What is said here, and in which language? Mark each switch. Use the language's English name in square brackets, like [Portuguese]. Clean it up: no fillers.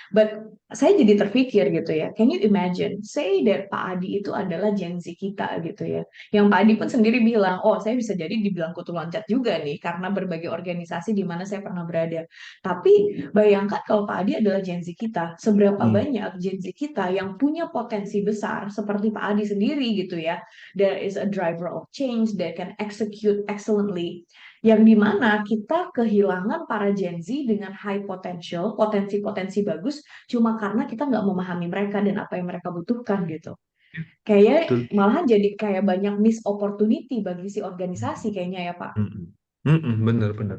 [Indonesian] But saya jadi terpikir gitu ya, [English] can you imagine say that [Indonesian] Pak Adi itu adalah Gen Z kita gitu ya. Yang Pak Adi pun sendiri bilang, oh saya bisa jadi dibilang kutu loncat juga nih karena berbagai organisasi di mana saya pernah berada. Tapi bayangkan kalau Pak Adi adalah Gen Z kita, seberapa hmm, banyak Gen Z kita yang punya potensi besar seperti Pak Adi sendiri gitu ya. [English] There is a driver of change that can execute excellently. [Indonesian] Yang dimana kita kehilangan para Gen Z dengan high potential, potensi-potensi bagus, cuma karena kita nggak memahami mereka dan apa yang mereka butuhkan gitu. Kayak betul. malahan jadi kayak banyak miss opportunity bagi si organisasi kayaknya ya Pak. Mm-mm. Mm-mm, bener.